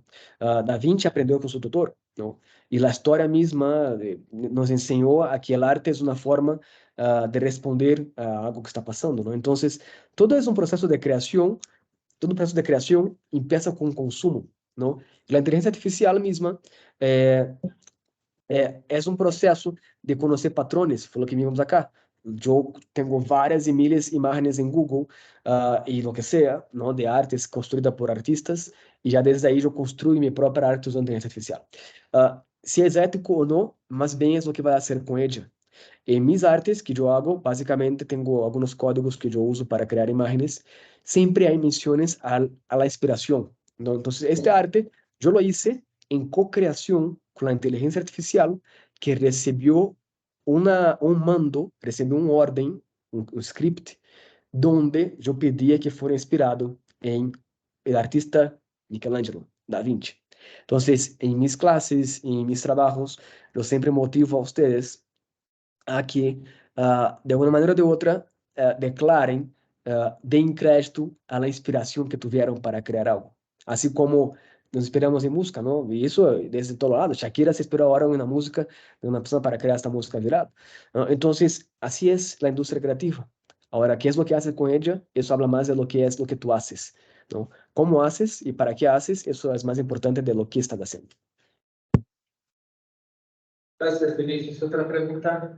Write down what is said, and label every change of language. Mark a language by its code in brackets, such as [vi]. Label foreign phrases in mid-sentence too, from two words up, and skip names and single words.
[es] Da Vinci aprendió con su tutor, ¿no? Y la historia misma nos enseñó a que el arte es una forma de responder a algo que está pasando, ¿no? Entonces, todo es un proceso de creación, todo un proceso de creación empieza con consumo, ¿no? La inteligencia artificial misma [pt] É um processo de conhecer patrões, foi o que vimos acá. Eu tenho várias e milhares de imagens em Google e [es] lo que [pt] seja, não, de artes construídas por artistas, e já desde aí eu construo minha própria arte usando inteligência artificial. Se é ético ou não, mais bem é o que vai fazer com ela. Em minhas artes que eu hago, basicamente tenho alguns códigos que eu uso para criar imagens. Sempre há menções [es] a la [pt] inspiração. Então, esta arte eu [es] lo hice [pt] em co-criação com a inteligência artificial que recebeu recebeu uma ordem, um script, donde eu pedia que fosse inspirado em el artista Michelangelo, Da Vinci. Então, em minhas classes, em meus trabalhos, eu sempre motivo a vocês a que, de alguma maneira ou de outra, declarem, deem crédito à inspiração que tiveram para criar algo. Assim como nos inspiramos em música, não? E isso desde todo lado. [es] Shakira se inspirou ahora en una música de una persona para crear esta música viral. ¿No? Entonces, así es la industria creativa. Ahora, ¿qué es lo que haces con ella? Eso habla más de lo que es lo que tú haces, ¿no? Cómo haces y para qué haces, eso es más importante de lo que estás haciendo. Gracias, Vinicius. ¿Otra pregunta?